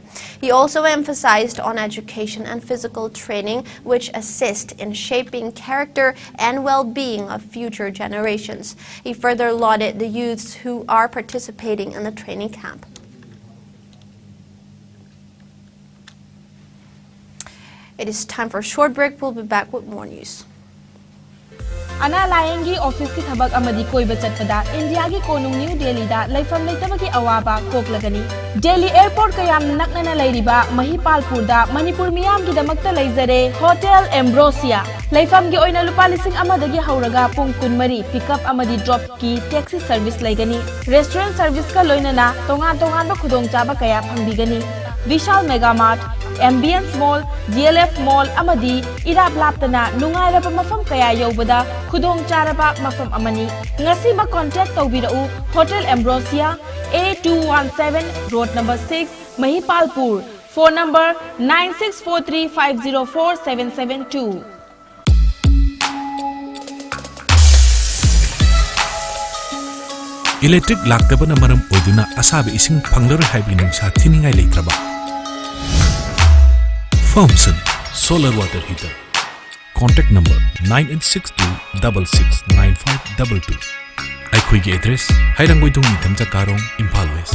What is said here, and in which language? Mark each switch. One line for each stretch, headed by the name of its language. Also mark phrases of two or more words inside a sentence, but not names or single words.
English: He also emphasized on education and physical training, which assist in shaping character and well-being of future generations. He further lauded the youths who are participating in the training camp. It is time for a short break. We'll be back with more news.
Manipuri: Ana layengi office ki thabak amadi koiba chatpada India gi konung New Delhi da laifam leitabagi awaba koklagani. Delhi airport kayam naknana lairiba Mahipalpur da Manipur miyam gi damakta leizare Hotel Ambrosia. Laifam gi oina lupa lising amadagi hauraga pung kunmari pickup amadi drop ki
English: taxi service
Manipuri: laigani.
English: Restaurant service
Manipuri: ka loinana tongan ba khudong chaba kaya phangbigani. Vishal Mega Mart, Ambience Mall, DLF Mall amadi irap laptana nungairaba mafam kaya yobada khudong charaba mafam amani. Ngasi ma contact tawbirau Hotel Ambrosia A217 Road number 6 Mahipalpur.
English: Phone number 9643504772.
Manipuri: Electric laktabana maram oiduna asabi ising phanglar haibi nungsa thiningai leitraba. Foamson Solar Water Heater.
English: Contact number 9862669522.
Manipuri: Aikhoigi address Hairanggoidong Nithamja Karong, Imphal West.